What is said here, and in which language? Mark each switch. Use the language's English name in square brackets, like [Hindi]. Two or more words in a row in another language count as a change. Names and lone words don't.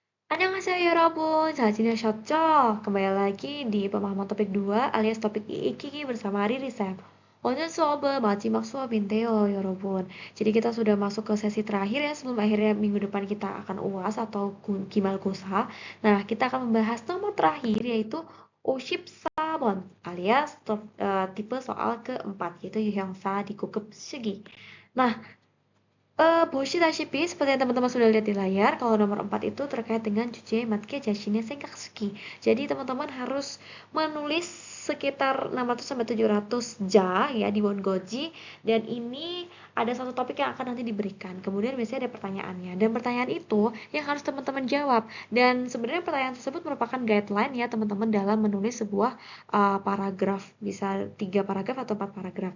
[Korean] 안녕하세요, 여러분. 잘 지내셨죠? [Indonesian] Kembali lagi di pemahaman topik 2 alias topik Iikiki bersama Riri Sam. [Korean] 오늘 수업은 마지막 수업인데요, 여러분. [Indonesian] Jadi kita sudah masuk ke sesi terakhir ya sebelum akhirnya minggu depan kita akan UAS atau Gimalgosa. Nah, kita akan membahas nomor terakhir yaitu 54번 alias tipe soal keempat yaitu [Korean] 유형사 디귿급 시기. [Indonesian] Nah, 보시다시피 seperti yang teman-teman sudah lihat di layar, kalau nomor 4 itu terkait dengan [Korean] 주제 맞게 자신의 생각쓰기. [Indonesian] Jadi teman-teman harus menulis sekitar 600 sampai 700 ja ya di Wongoji, dan ini ada satu topik yang akan nanti diberikan. Kemudian biasanya ada pertanyaannya, dan pertanyaan itu yang harus teman-teman jawab. Dan sebenarnya pertanyaan tersebut merupakan guideline ya teman-teman dalam menulis sebuah paragraf, bisa 3 paragraf atau 4 paragraf.